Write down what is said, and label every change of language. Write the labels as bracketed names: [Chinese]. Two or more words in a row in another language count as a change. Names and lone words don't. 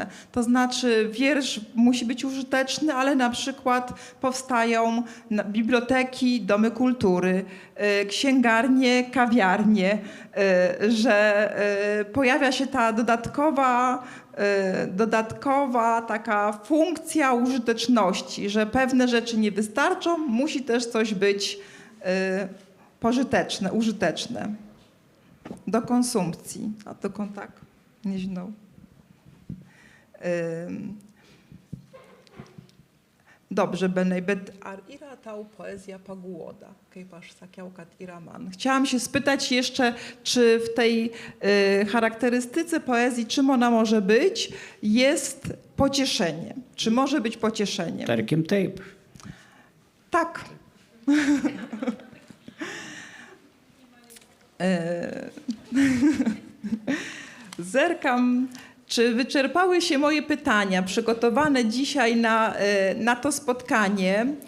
[Polish] To znaczy wiersz musi być użyteczny, ale na przykład powstają biblioteki, domy kultury, księgarnie, kawiarnie, że pojawia się ta dodatkowa taka funkcja użyteczności, że pewne rzeczy nie wystarczą, musi też coś być pożyteczne, użyteczne do konsumpcji. A to tak, nie znał. Dobrze, [Lithuanian] Benej, bet ar yra tau poezja paguoda, kaip aš sakiau, kad yra man. [Polish] Chciałam się spytać jeszcze, czy w tej charakterystyce poezji, czym ona może być, jest pocieszeniem. Czy może być pocieszeniem? [Lithuanian] Tarkim taip. [Polish] Tak. Zerkam, czy wyczerpały się moje pytania przygotowane dzisiaj na to spotkanie.